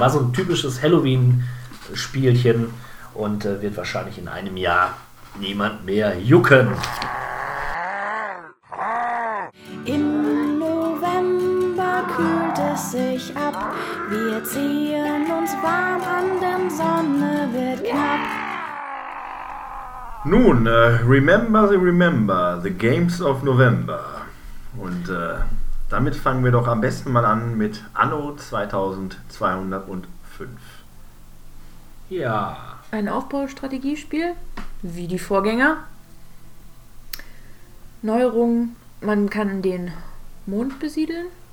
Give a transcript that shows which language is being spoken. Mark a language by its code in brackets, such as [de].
[de] War so ein typisches Halloween-Spielchen und wird wahrscheinlich in einem Jahr niemand mehr jucken. Im November kühlt es sich ab. Wir ziehen uns warm an, denn Sonne wird knapp. Nun, [en] remember, the Games of November. [de] Und damit fangen wir doch am besten mal an mit Anno 2205. Ja. Ein Aufbaustrategiespiel, wie die Vorgänger. Neuerungen, man kann den Mond besiedeln.